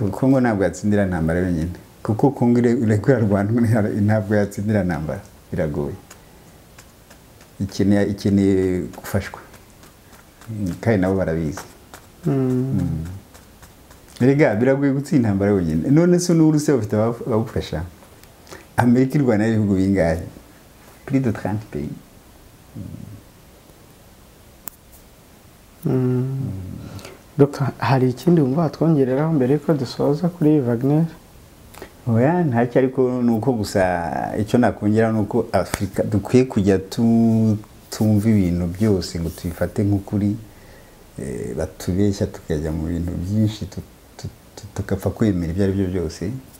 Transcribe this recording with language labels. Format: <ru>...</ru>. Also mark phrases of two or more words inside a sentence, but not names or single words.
<rw>Kongo ntabwo yatsindira intambara yonyine, kuko Kongo irekura Rwanda ntabwo yatsindira intambara, biragoye, ikeneye gufashwa kandi nabo barabizi. Erega biragoye gutsinda intambara yonyine, none se n'Uburusiya bafite abagufasha. Amerika irwana n'ibihugu bingahe?</rw> <fr>Plus de 30 pays.</fr> <rw>Dr. hari ikindi wumva twongereraho mbere ko dusoza kuri Wagner? Oya, ntacyo, ariko nuko gusa icyo nakongera nuko Afrika dukwiye kujya tumva ibintu byose ngo tubifate nk'ukuri, batubeshya tukajya mu bintu byinshi tukapfa kwemera ibyo ari byo byose.</rw>